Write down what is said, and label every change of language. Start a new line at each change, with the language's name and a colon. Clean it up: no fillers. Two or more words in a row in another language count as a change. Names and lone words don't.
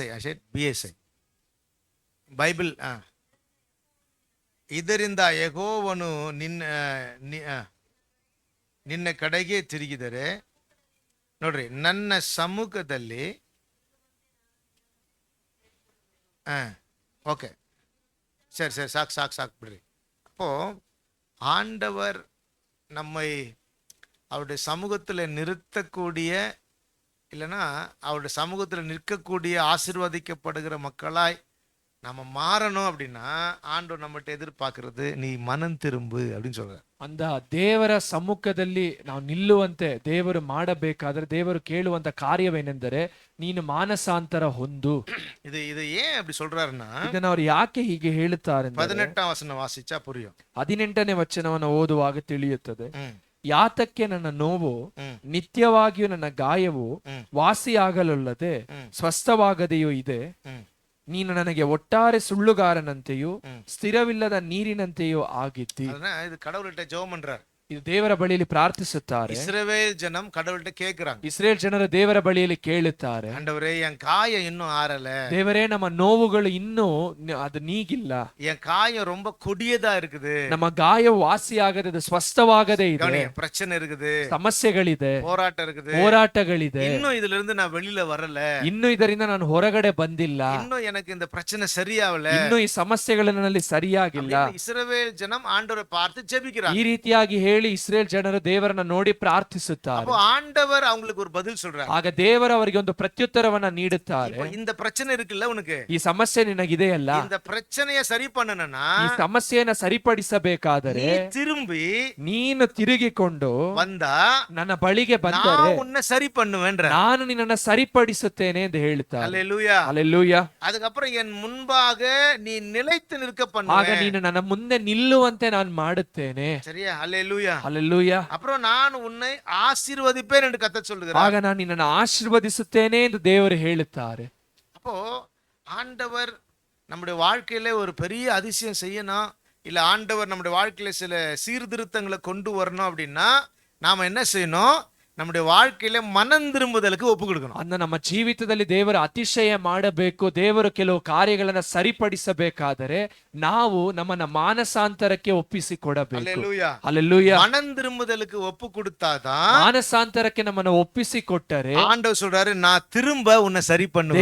English: I said BSA Bible.
Kannada: ಇದರಿಂದ ಯೆಹೋವನು ನಿನ್ನ ಕಡೆಗೆ ತಿರುಗಿದರೆ, ನೋಡ್ರಿ, ನನ್ನ ಸಮ್ಮುಖದಲ್ಲಿ.
Tamil: ஓகே, சரி சாக்கு பிடி. அப்போ ஆண்டவர் நம்மை அவருடைய சமூகத்தில் நிறுத்தக்கூடிய, இல்லைன்னா அவருடைய சமூகத்தில் நிற்கக்கூடிய ஆசீர்வதிக்கப்படுகிற மக்களாய் நம்ம மாறணும் அப்படின்னா ஆண்டவர் நம்மகிட்ட எதிர்பார்க்கிறது, நீ மனம் திரும்பு அப்படின்னு சொல்ற.
Kannada: ಅಂದ ದೇವರ ಸಮ್ಮುಖದಲ್ಲಿ ನಾವು ನಿಲ್ಲುವಂತೆ ದೇವರು ಮಾಡಬೇಕಾದ್ರೆ ದೇವರು ಕೇಳುವಂತ ಕಾರ್ಯವೇನೆಂದರೆ, ನೀನು ಮಾನಸಾಂತರ ಹೊಂದು. ಇದು
Tamil: ஏன் அப்படி சொல்றாருன்னா,
Kannada: ಇದನ್ನ ಅವ್ರು ಯಾಕೆ ಹೀಗೆ ಹೇಳುತ್ತಾರೆ? 18ನೇ ವಚನ
Tamil: வாசிச்சா புரியோ.
Kannada: 18ನೇ ವಚನವನ್ನು ಓದುವಾಗ ತಿಳಿಯುತ್ತದೆ. ಯಾತಕ್ಕೆ ನನ್ನ ನೋವು ನಿತ್ಯವಾಗಿಯೂ ನನ್ನ ಗಾಯವು ವಾಸಿಯಾಗಲೊಲ್ಲದೆ ಸ್ವಸ್ಥವಾಗದೆಯೂ ಇದೆ. ನೀನು ನನಗೆ ಒಟ್ಟಾರೆ ಸುಳ್ಳುಗಾರನಂತೆಯೂ ಸ್ಥಿರವಿಲ್ಲದ ನೀರಿನಂತೆಯೂ ಆಗಿದ್ದಿ.
Tamil: ಇದು கடவுள்கிட்ட ஜெபம் பண்றார்.
Kannada: ಇದು ದೇವರ ಬಳಿಯಲ್ಲಿ ಪ್ರಾರ್ಥಿಸುತ್ತಾರೆ.
Tamil: இஸ்ரவேல் ஜனம் கடவுள்கிட்ட கேக்குறாங்க.
Kannada: ಇಸ್ರೇಲ್ ಜನರು ದೇವರ ಬಳಿಯಲ್ಲಿ ಕೇಳುತ್ತಾರೆ,
Tamil: ஆண்டவரே, என் காயம் இன்னும் ஆறல.
Kannada: ದೇವರೇ, ನಮ್ಮ ನೋವುಗಳು ಇನ್ನೂ ಅದು ನೀಗಿಲ್ಲ.
Tamil: என் காயம் ரொம்ப கொடியதா இருக்குது.
Kannada: ನಮ್ಮ ಗಾಯವು ವಾಸಿಯಾಗದೆ, ಅದು ಸ್ವಸ್ಥವಾಗದೇ ಇದೆ.
Tamil: பிரச்சனை இருக்குது,
Kannada: ಸಮಸ್ಯೆಗಳಿದೆ, ಹೋರಾಟಗಳಿದೆ.
Tamil: இன்னும் இதுல இருந்து நான் வெளியில வரல.
Kannada: ಇನ್ನು ಇದರಿಂದ ನಾನು ಹೊರಗಡೆ ಬಂದಿಲ್ಲ.
Tamil: இன்னும் எனக்கு இந்த பிரச்சனை சரியாவல.
Kannada: ಇನ್ನು ಈ ಸಮಸ್ಯೆಗಳು ನನ್ನಲ್ಲಿ ಸರಿಯಾಗಿಲ್ಲ.
Tamil: இஸ்ரவேல் ஜனம் ஆண்டவரை பார்த்து ஜெபிக்கிறாங்க.
Kannada: ಈ ರೀತಿಯಾಗಿ ಹೇಳಿ ಇಸ್ರೇಲ್ ಜನರು ದೇವರನ್ನ ನೋಡಿ ಪ್ರಾರ್ಥಿಸುತ್ತಾರೆ.
Tamil: ஆண்டவர் அவங்களுக்கு ஒரு பதில் சொல்றார்.
Kannada: ಆಗ ದೇವರು ಅವರಿಗೆ ಒಂದು ಪ್ರತ್ಯುತ್ತರವನ್ನ ನೀಡುತ್ತಾರೆ.
Tamil: இந்த பிரச்சனை இருக்குல்ல உனக்கு,
Kannada: ಈ ಸಮಸ್ಯೆ ನಿನಗಿದೆಯಲ್ಲ,
Tamil: இந்த பிரச்சனையை சரி பண்ணணும்னா
Kannada: ಈ ಸಮಸ್ಯೆಯನ್ನ ಸರಿಪಡಿಸಬೇಕಾದರೆ
Tamil: திரும்பಿ
Kannada: ನೀನು ತಿರುಗಿಕೊಂಡು
Tamil: வந்தா
Kannada: ನನ್ನ ಬಳಿಗೆ ಬಂದರೆ
Tamil: நான் உன்னை சரி பண்ணுவேன்ற,
Kannada: ನಾನು ನಿನ್ನನ್ನ ಸರಿಪಡಿಸುತ್ತೇನೆ ಎಂದು ಹೇಳ್ತಾರೆ.
Tamil: அல்லேலூயா, அல்லேலூயா. அதுக்கப்புறம் என் முன்பாக நீ நிலைத்து நிற்க பண்ணுவேன்.
Kannada: ಆಗ ನೀನು ನನ್ನ ಮುಂದೆ ನಿಲ್ಲುವಂತೆ ನಾನು ಮಾಡುತ್ತೇನೆ.
Tamil: சரியா? அல்லேலூயா. அல்லேலூயா.
English: Hallelujah.
Tamil: அப்புறம் நான் உன்னை ஆசீர்வதிப்பேன் என்று கர்த்தர் சொல்லுகிறார்.
Kannada: ಆಗ ನಾನು ನಿನ್ನನ್ನು ಆಶೀರ್ವದಿಸುತ್ತೇನೆ ಎಂದು ದೇವರು ಹೇಳುತ್ತಾರೆ.
Tamil: அப்போ ஆண்டவர் நம்முடைய வாழ்க்கையில ஒரு பெரிய அதிசயம் செய்யணும், இல்ல ஆண்டவர் நம்முடைய வாழ்க்கையில சில சீர்திருத்தங்களை கொண்டு வரணும் அப்படின்னா நாம என்ன செய்யணும்? நம்முடைய வாழ்க்கையில மனம் திரும்புதலுக்கு ஒப்பு கொடுக்கணும்.
Kannada: ಅಂದ ನಮ್ಮ ಜೀವಿತದಲ್ಲಿ ದೇವರ ಅತಿಶಯ ಮಾಡಬೇಕು, ದೇವರು ಕೆಲವು ಕಾರ್ಯಗಳನ್ನ ಸರಿಪಡಿಸಬೇಕಾದರೆ ನಾವು ನಮ್ಮನ್ನ ಮಾನಸಾಂತರಕ್ಕೆ ಒಪ್ಪಿಸಿಕೊಡಬೇಕು.
Tamil: அல்லேலூயா.
English: Hallelujah.
Tamil: மனம் திரும்புதலுக்கு ஒப்பு கொடுத்தாதான்
Kannada: ಮಾನಸಾಂತರಕ್ಕೆ ನಮ್ಮನ್ನ ಒಪ್ಪಿಸಿಕೊಟ್ಟರೆ
Tamil: ஆண்டவர் சொல்றாரு, நான் திரும்ப உன்னை சரி பண்ணுவேன்.